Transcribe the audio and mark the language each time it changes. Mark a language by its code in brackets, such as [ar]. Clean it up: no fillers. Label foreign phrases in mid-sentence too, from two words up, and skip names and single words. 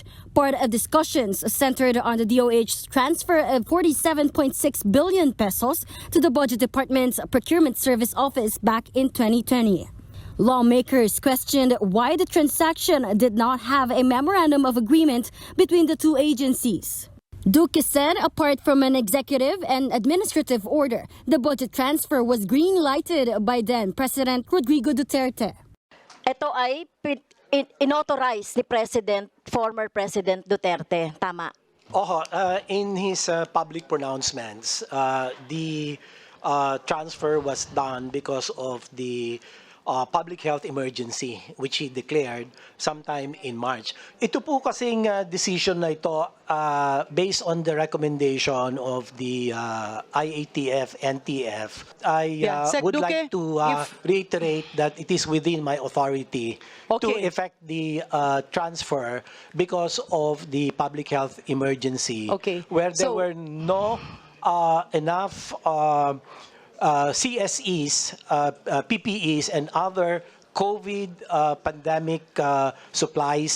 [en] Part of discussions centered on the DOH's transfer of 47.6 billion pesos to the Budget Department's Procurement Service office back in 2020. Lawmakers questioned why the transaction did not have a memorandum of agreement between the two agencies. Duque said apart from an executive and administrative order, the budget transfer was green-lighted by then President Rodrigo Duterte. [tl] Ito ay inauthorized ni [en] former President [tl] Duterte, tama? [en] In his public pronouncements, the transfer was done because of the public health emergency which he declared sometime in March. [tl] Ito po kasing decision na ito [en] based on the recommendation of the IATF, NTF. I would like to reiterate that it is within my authority to effect the transfer because of the public health emergency where there were no enough CSEs, PPEs, and other COVID pandemic supplies.